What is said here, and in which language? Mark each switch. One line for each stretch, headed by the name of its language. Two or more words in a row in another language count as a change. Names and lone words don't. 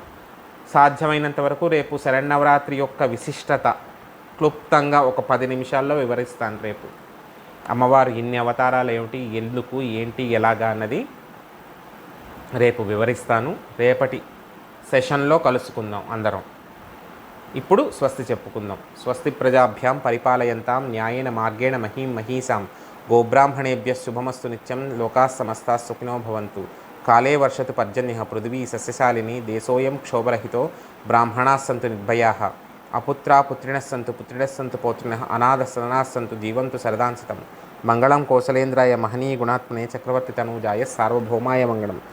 Telugu: సాధ్యమైనంత వరకు రేపు శరన్నవరాత్రి యొక్క విశిష్టత క్లుప్తంగా ఒక 10 నిమిషాల్లో వివరిస్తాను. రేపు అమ్మవారు ఇన్ని అవతారాలు ఏమిటి, ఎందుకు, ఏంటి, ఎలాగా అన్నది రేపు వివరిస్తాను. రేపటి సెషన్లో కలుసుకుందాం అందరం. ఇప్పుడు స్వస్తి చెప్పుకుందాం.
Sanskrit: స్వస్తి ప్రజాభ్యాం పరిపాలయంతాం న్యాయేన మార్గేణ మహీం మహీసాం గోబ్రాహ్మణేభ్య శుభమస్తు నిత్యం లోకాః సమస్తాః సుఖినో భవంతు. కాలే వర్షతు పర్జన్యః పృథివీ సస్యశాలిని దేశోయం క్షోభరహితో బ్రాహ్మణాः సంతు నిర్భయాः అపుత్రా పుత్రిణः సంతు పుత్రిణः సంతు పౌత్రిణः అనాథः సదనాः సంతు జీవంతు శరదాంశతం. మంగళం కౌసలేంద్రాయ మహనీయ గుణాత్మనే చక్రవర్తి తనూజాయ సార్వభౌమాయ మంగళం.